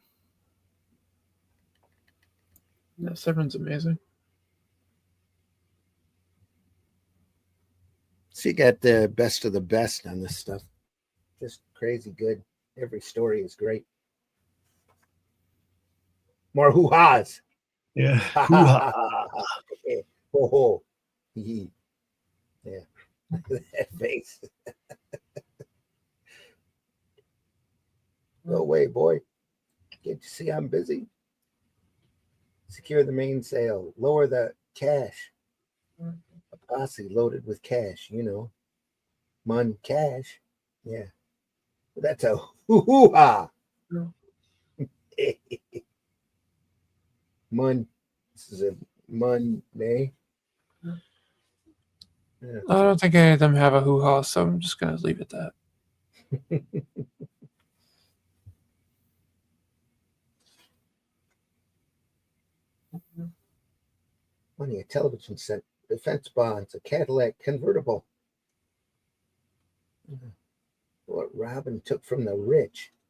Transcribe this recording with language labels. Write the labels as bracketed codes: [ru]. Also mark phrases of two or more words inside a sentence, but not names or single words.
[en] Yeah, Severn's amazing. So you got the best of the best on this stuff. Just crazy good. Every story is great. More hoo-has. Yeah. Ha ha ha ha. Ho ho. Hee. Yeah. That face. Go away, boy. Can't you see I'm busy? Secure the mainsail. Lower the cash. A posse loaded with cash, you know. Mun cash. Yeah. That's a hoo-ha. Mun. This is a Monday. Yeah. I don't think any of them have a hoo-ha, so I'm just going to leave it at that. Money, a television set, defense bonds, a Cadillac convertible. What Robin took from the rich.